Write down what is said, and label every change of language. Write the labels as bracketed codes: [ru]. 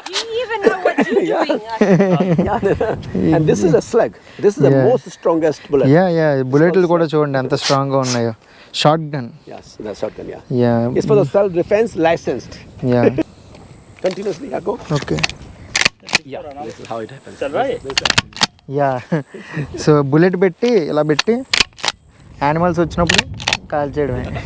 [en] Do you even know what you're doing? And this is a slug. This is the most strongest bullet. [te] Yeah బుల్లెట్లు కూడా చూడండి ఎంత స్ట్రాంగ్గా ఉన్నాయో. [en] Shotgun. Yes, the shotgun. Yeah. Yeah It's for the self-defense licensed. Yeah Continuously, yeah, go. Okay. Yeah, this is how it happens. [hi] चल रहा है। [te] Yeah, so bullet పెట్టి ఇలా పెట్టి యానిమల్స్ వచ్చినప్పుడు కాల్ చేయడమే.